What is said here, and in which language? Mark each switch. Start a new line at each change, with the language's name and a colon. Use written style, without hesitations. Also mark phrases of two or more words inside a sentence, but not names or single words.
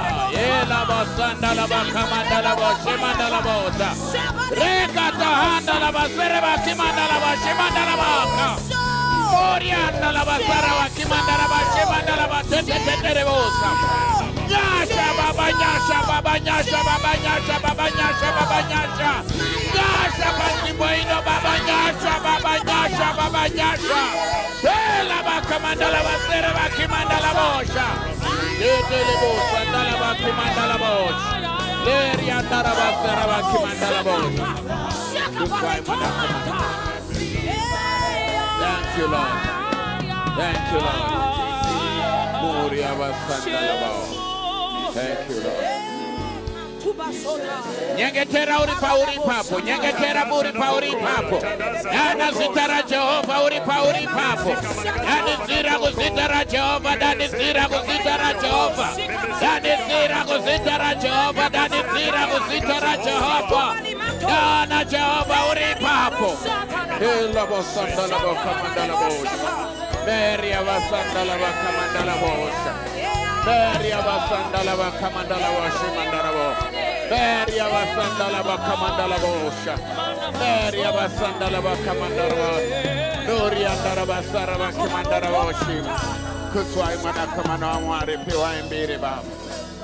Shona: Yela basanda la bakamanda la bashimanda la bosa. Reka tahanda la basere bakimanda la bashimanda la baka. Orianda la basara bakimanda la bashimanda la batete bosa. Nyasha baba nyasha baba nyasha baba nyasha baba nyasha baba nyasha. Nyasha pasiboino baba nyasha baba nyasha baba nyasha. Tela bakamanda la basere bakimanda la bosha. Tele bosa ndala bakimanda la bosha. Leri andara basara bakimanda la bosha.
English: Thank you, Lord. Thank you, Lord. Muria basanda la bosha. Thank you, Lord.
Shona: Nyengetera uri papo, nyengetera uri papo. Yana zitara Jehova uri papo. Dani zira kuzitara Jehova, dani zira kuzitara Jehova. Dani zira kuzitara Jehova, dani zira kuzitara Jehova. Dana Jehova uri papo. Ela basanda la bakamanda la bosha. Beria basanda la bakamanda la bosha. Beria basanda la bakamanda la bosha mandara bosha. Beria basanda la bakamanda la bosha. Beria basanda la bakamanda la bosha. Doria andara basara bakamanda la bosha. Kuswai mana kamana amware piwa imbiri baba.